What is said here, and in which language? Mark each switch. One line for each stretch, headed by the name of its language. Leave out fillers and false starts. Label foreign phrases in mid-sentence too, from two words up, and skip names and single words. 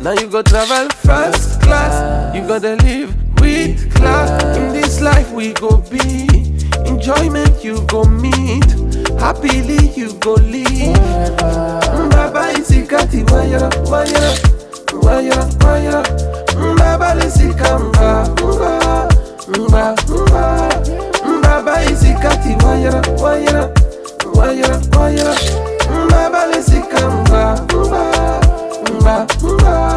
Nigerian Pidgin: Now you go travel first class. You gotta live with class. In this life we go be. Enjoyment you go meet. Happily you go live.
Yoruba: Baba isikati wayara, wayara, wayara, wayara. Baba isikamba, mba, mba, mba. Baba isikati wayara, wayara, wayara, wayara. Baba isikamba, mba, mba, mba.